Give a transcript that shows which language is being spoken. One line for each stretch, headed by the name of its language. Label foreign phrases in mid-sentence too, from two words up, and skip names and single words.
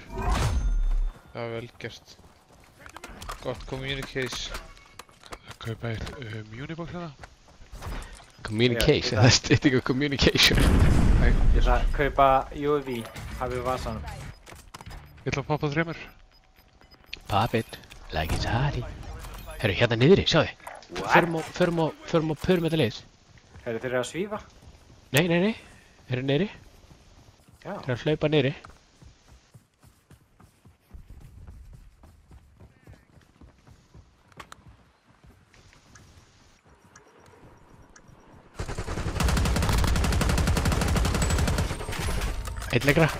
Icelandic: Það var vel gert. Gott communication. Kaupa eitt Unibox hérna. Communication, það er stytting af communication. Ég ætla að kaupa UAV, hafið vasanum. Ég ætla að poppa 3.
English: Pop-it, like it's hotty.
Icelandic: Herru, hérna niðri, sjáðu. Förum á pyramida leið. Herru, þeir eru að svífa? Nei. Þeir eru niðri. Já. Þeir eru að hlaupa niðri. Eitt lengra.